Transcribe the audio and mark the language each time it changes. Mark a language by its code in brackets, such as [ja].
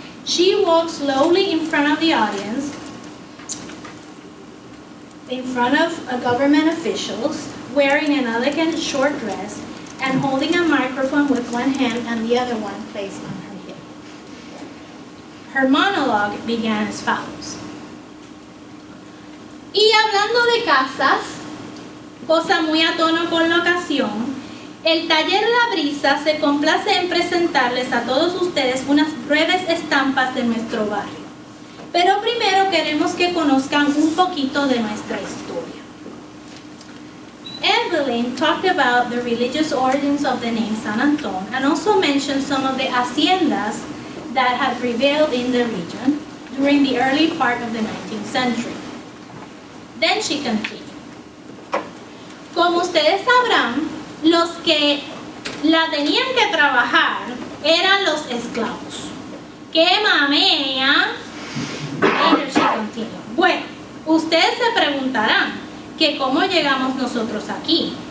[en] She walked slowly in front of the audience, in front of government officials, wearing an elegant short dress and holding a microphone with one hand and the other one placed on her hip. Her monologue began as follows. [es] Y hablando de casas, cosa muy a tono con la ocasión, el taller La Brisa se complace en presentarles a todos ustedes unas breves estampas de nuestro barrio. Pero primero queremos que conozcan un poquito de nuestra historia. [en] Evelyn talked about the religious origins of the name San Antón and also mentioned some of the haciendas that had prevailed in the region during the early part of the 19th century. Then she continued. [es] Como ustedes sabrán, los que la tenían que trabajar eran los esclavos. ¡Qué mamea! [en] Later she continued. [es] Bueno, ustedes se preguntarán que cómo llegamos nosotros aquí.